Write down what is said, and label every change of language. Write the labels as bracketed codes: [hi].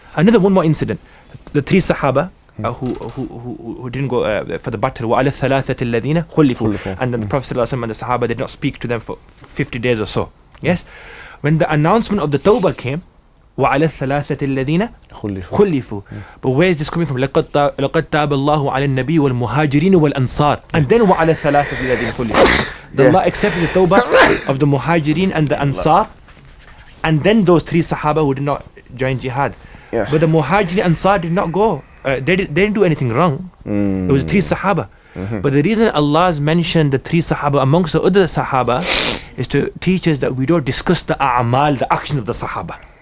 [en] Another one more incident. The three Sahaba who didn't go for the battle, [ar] وَعَلَى الثَّلَاثَةِ الَّذِينَ خُلِّفُوا. [en] And then the Prophet sallallahu alaihi wasallam and the Sahaba did not speak to them for 50 days or so. Yes. When the announcement of the Tawbah came, [ar] وَعَلَى الثَّلَاثَةِ الَّذِينَ خُلِّفُوا. [en] But where is this coming from? [ar] لَقَدْ تَابَ اللَّهُ عَلَى النَّبِيِّ وَالْمُهَاجِرِينَ وَالْأَنصَارِ. [en] And then [ar] وَعَلَى الثَّلَاثَةِ الَّذِينَ خُلِّفُوا. [en] Allah accepted the Tawbah of the Muhajirin and the Ansar, and then those three Sahaba who did not join Jihad. Yeah. But the Muhajirin and Ansar did not go. They didn't do anything wrong. It was three Sahaba. But the reason Allah has mentioned the three Sahaba amongst the other Sahaba is to teach us that we don't discuss the a'mal, the action of the Sahaba.